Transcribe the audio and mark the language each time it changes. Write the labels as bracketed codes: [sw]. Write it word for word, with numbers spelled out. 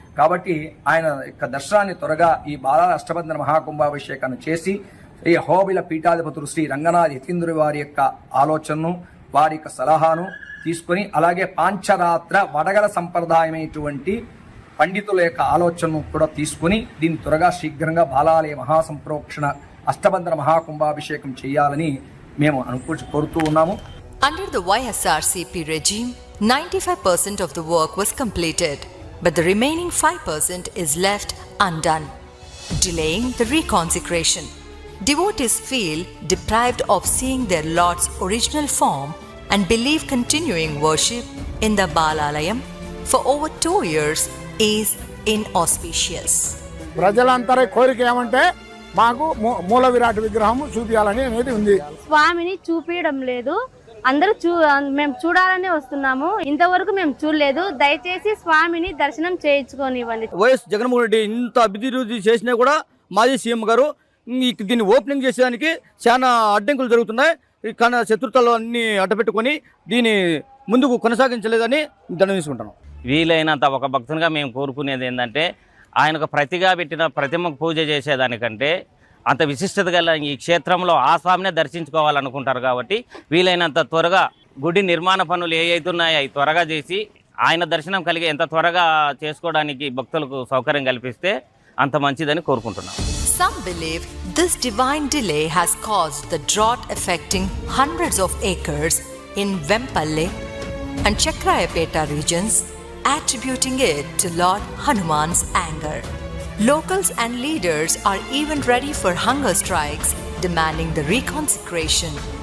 [te] కాబట్టి ఆయన యొక్క దర్శనాన్ని త్వరగా ఈ బాలాల అష్టబంధన మహాకుంభాభిషేకాన్ని చేసి ఈ హోబిల పీఠాధిపతులు శ్రీ రంగనాథ్ యతీంద్రుడి వారి యొక్క ఆలోచనను వారి యొక్క సలహాను తీసుకొని అలాగే పాంచరాత్ర వడగల సంప్రదాయమైనటువంటి పండితుల యొక్క ఆలోచనను కూడా తీసుకుని దీన్ని త్వరగా శీఘ్రంగా బాలాలయ మహాసంప్రోక్షణ అష్టబంధన మహాకుంభాభిషేకం చేయాలని మేము అనుకోవచ్చు కోరుతూ ఉన్నాము. [en] Under the Y S R C P regime, ninety-five percent of the work was completed, but the remaining five percent is left undone, delaying the reconsecration. Devotees feel deprived of seeing their Lord's original form and believe continuing worship in the Balalayam for over two years is inauspicious. [te] ప్రజలందరి కోరిక ఏమంటే మాకు మూల విరాట్ విగ్రహము చూపించాలని అనేది ఉంది. స్వామిని చూపించడం లేదు, అందరూ చూ మేము చూడాలని వస్తున్నాము, ఇంతవరకు మేము చూడలేదు, దయచేసి స్వామిని దర్శనం చేయించుకోనివ్వండి. వైఎస్ జగన్మోహన్ రెడ్డి ఇంత అభివృద్ధి చేసినా కూడా మాజీ సీఎం గారు దీన్ని ఓపెనింగ్ చేసేదానికి చాలా అడ్డంకులు జరుగుతున్నాయి, కానీ శత్రుతలు అన్ని అడ్డపెట్టుకొని దీన్ని ముందుకు కొనసాగించలేదని దండించుకుంటాను. వీలైనంత ఒక భక్తునిగా మేము కోరుకునేది ఏంటంటే ఆయనకు ప్రతిగా పెట్టిన ప్రతిమకు పూజ చేసేదానికంటే అంత విశిష్టత గల ఈ క్షేత్రంలో ఆ స్వామినే దర్శించుకోవాలనుకుంటారు. కాబట్టి వీలైనంత త్వరగా గుడి నిర్మాణ పనులు ఏ అవుతున్నాయో అవి త్వరగా చేసి ఆయన దర్శనం కలిగే ఎంత త్వరగా చేసుకోవడానికి భక్తులకు సౌకర్యం కల్పిస్తే అంత మంచిదని కోరుకుంటున్నాం. [en] Some believe this divine delay has caused the drought affecting hundreds of acres in Vempalle and Chakrayapeta regions, attributing it to Lord Hanuman's anger. Locals and leaders are even ready for hunger strikes demanding the reconsecration.